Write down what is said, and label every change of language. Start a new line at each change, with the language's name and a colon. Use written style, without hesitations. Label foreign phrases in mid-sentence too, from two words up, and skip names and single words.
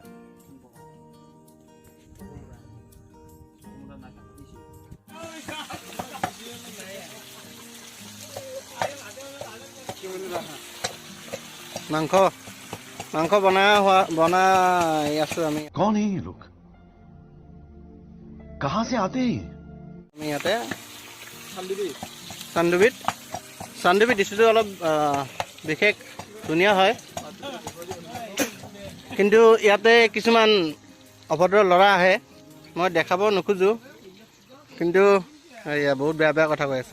Assamese: মাংস মাংস বনাই আছো আমি।
Hindi: कौन है ये लोग? कहां से आते हैं?
Assamese: আমি ইয়াতে চান্দুবিত ডিষ্ট্ৰিক্টটো অলপ বিশেষ ধুনীয়া হয়, কিন্তু ইয়াতে কিছুমান অভদ্ৰ ল'ৰা আহে, মই দেখাব নোখোজোঁ, কিন্তু এয়া বহুত বেয়া বেয়া কথা কৈ আছে।